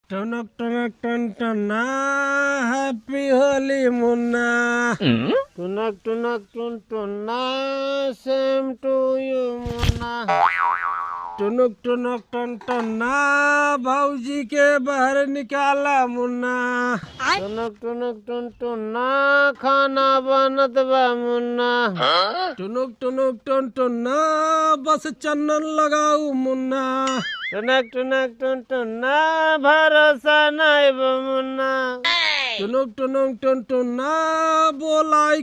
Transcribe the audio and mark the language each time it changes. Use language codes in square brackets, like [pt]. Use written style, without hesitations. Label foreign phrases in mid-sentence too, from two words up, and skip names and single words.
[bho] टनक टनक टन टना [en] Happy Holi [bho] मुन्ना टुनक टुनक टुन टुन्ना [en] same to you [bho] मुन्ना टुनुक टुनक टन टन्ना भौजी के बाहर निकाला मुन्ना टुनक टुनक टुन टुन्ना खाना बनत बा मुन्ना टुनुक टुनुक टुन टुन्ना बस चन्नन लगाऊ मुन्ना टुनक टुनक टुन टुन्ना भरोसा नहीं बा मुन्ना टुनुक टुनुक टुन टुन्ना बोलाई